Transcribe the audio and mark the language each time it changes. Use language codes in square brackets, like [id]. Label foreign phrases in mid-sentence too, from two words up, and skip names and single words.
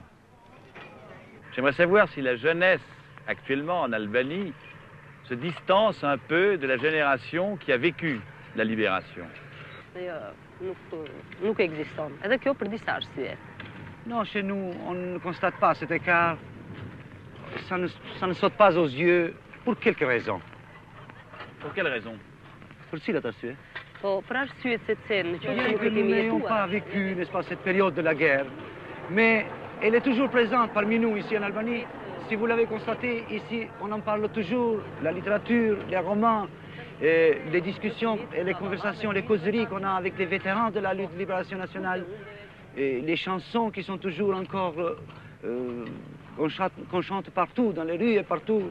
[fr] J'aimerais savoir si la jeunesse actuellement en Albanie se distance un peu de la génération qui a vécu la libération. [sq] Nuk ekziston. Edhe kjo për disa arsye. [fr] Non, chez nous, on ne constate pas cet écart. Ça ne saute pas aux yeux pour quelques raisons. Pour quelle raison? [sq] Pour cilat arsye? Po, për arsyet se cen, që [fr] Bien [sq] nuk [fr] que [sq] e [fr] nous [sq] kemi [fr] n'ayons pas [sq] jetuar. [fr] vécu, n'est-ce pas, cette période de la guerre, mais elle est toujours présente parmi nous ici en Albanie. Si vous l'avez constaté, ici, on en parle toujours, la littérature, les romans, les discussions et les conversations, les causeries qu'on a avec les vétérans de la lutte de libération nationale, et les chansons qui sont toujours encore qu'on chante partout, dans les rues et partout.